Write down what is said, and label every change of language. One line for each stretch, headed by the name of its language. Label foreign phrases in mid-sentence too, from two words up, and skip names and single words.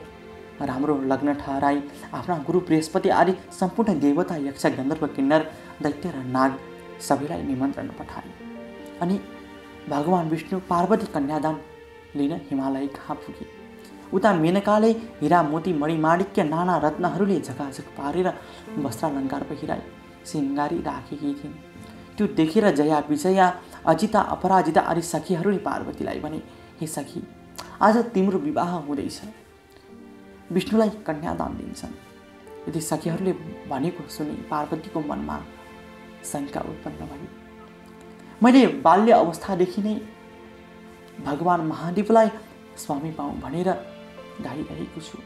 Nepali: राम्रो लग्न ठहराई आफ्ना गुरु बृहस्पति आदि सम्पूर्ण देवता, यक्ष, गन्धर्व, किन्नर, दैत्य र नाग सबैलाई निमन्त्रण पठाए। अनि भगवान विष्णु पार्वती कन्यादान लिन हिमालय कहाँ पुगे। उता मेनकाले हिरा मोती मणिमाणिक्य नाना रत्नहरूले झकाझक पारेर वस्त्रालङ्कार पहिराई सिङ्गारी राखेकी थिइन्। त्यो देखेर जया, विजया, अजिता, अपराजिता आदि सखीहरूले पार्वतीलाई भने, हे सखी, आज तिम्रो विवाह हुँदैछ, विष्णुलाई कन्यादान दिन्छन्। यदि सखीहरूले भनेको सुनि पार्वतीको मनमा शङ्का उत्पन्न भयो। मैले बाल्य अवस्थादेखि नै भगवान महादेवलाई स्वामी पाऊँ भनेर गाइरहेको छु।